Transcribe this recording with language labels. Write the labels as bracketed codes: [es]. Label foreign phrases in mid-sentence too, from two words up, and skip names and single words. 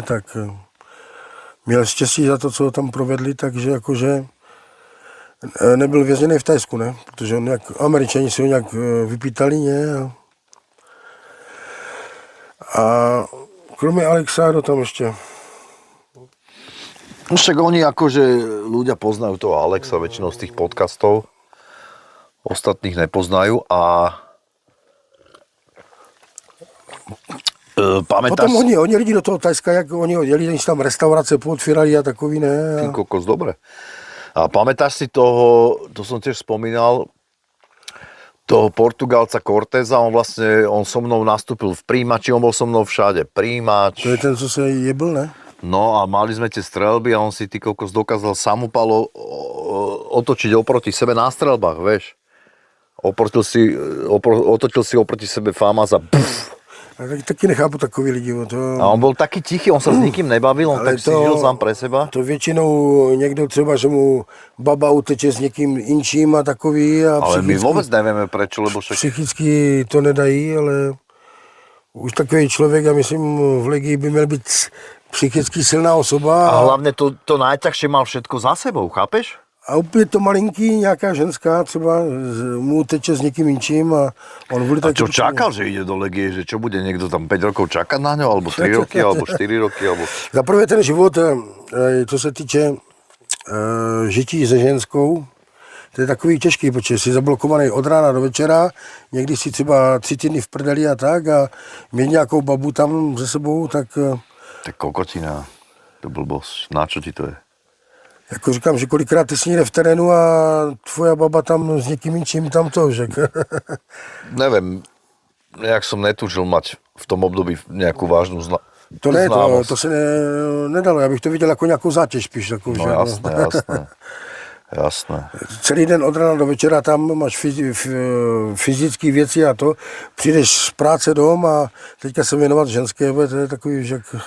[cs] Tak měl štěstí za to, co tam provedli, takže jakože nebyl vězněný v Tajsku, ne? Protože on Američani si ho nějak vypítali, ne? A kromě Alexa, kdo tam ještě? [sk] No však oni akože ľudia poznajú toho Alexa väčšinou z tých podcastov, ostatných nepoznajú a pamätáš... [cs] Potom oni lidi do toho Tajska, jak oni odjeli, než tam restaurace pootvírali a takový, ne? [sk] Ty kokos, dobre. A pamätáš si toho, to som tiež spomínal, toho Portugalca Cortéza, on so mnou nastúpil v príjimači, on bol so mnou všade, príjimač. [cs] To je ten, co se jebl, ne? [sk] No a mali sme tie strelby a on si ty kokos dokázal samopalo otočiť oproti sebe na strelbách, vieš. Otočil si oproti sebe FAMAS a puf. [cs] Taky nechápu takový lidi. [sk] A on bol taký tichý, on sa s nikým nebavil, on tak si žil sám pre seba. [cs] To většinou někdo třeba, že mu baba uteče s někým inčím a takový. [sk] A ale my vôbec nevieme prečo, lebo však... [cs] Psychicky to nedají, ale už takový člověk, já myslím, v Legii by měl být psychicky silná osoba. [sk] A hlavne to najťažšie mal všetko za sebou, chápeš? [cs] A úplně to malinký, nějaká ženská třeba mu teče s někým inčím a on vůli taky... [sk] A čo čakal, že ide do Legie, že čo bude niekto tam 5 rokov čakať na ňo, alebo 3 roky, alebo 4 roky, alebo... [cs] Za prvé ten život, co se týče žití se ženskou, to je takový těžký, protože jsi zablokovaný od rána do večera, někdy si třeba 3 týdny v prdeli a tak a mít nějakou babu tam ze sebou, tak... [sk] Tak kokotina, to blbosť, na čo ti to je? [cs] Jako říkám, že kolikrát ty jsi někde v terénu a tvoja baba tam s někým inčím tam to, že... [sk] Neviem, nejak som netúžil mať v tom období nejakú vážnu [cs] To ne, [sk] známost. [cs] to se nedalo, já bych to viděl jako nějakou zátěž spíš. Takovou, [sk] No [cs] že, [sk] jasné, jasné. [cs] Celý den od rána do večera tam máš fyzické věci a to. Přijdeš z práce dom a teďka se věnovat ženské, to je takový, že...